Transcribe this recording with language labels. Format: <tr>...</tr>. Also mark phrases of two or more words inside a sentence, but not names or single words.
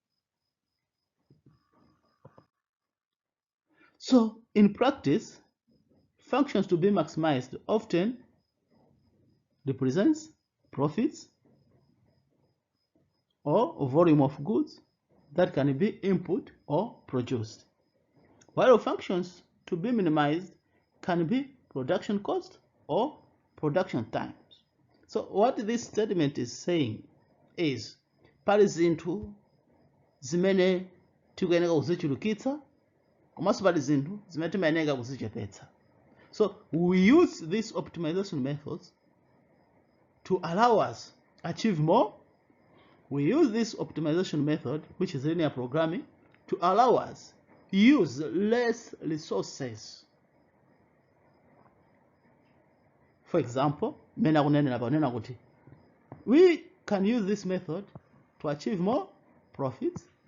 <en>So in practice, functions to be maximized often represents profits or volume of goods that can be input or produced, while functions to be minimized can be production cost or production times. So what this statement is saying is</en> <ny>pali zinthu zimene tikuyeneka kuzichulukitsa komanso pali zinthu zimene timayeneka kuzichepetsa.</ny> <en>So we use these optimization methods to allow us achieve more. We use this optimization method, which is linear programming, to allow us use less resources. For example, we can use this method to achieve more profits.</en>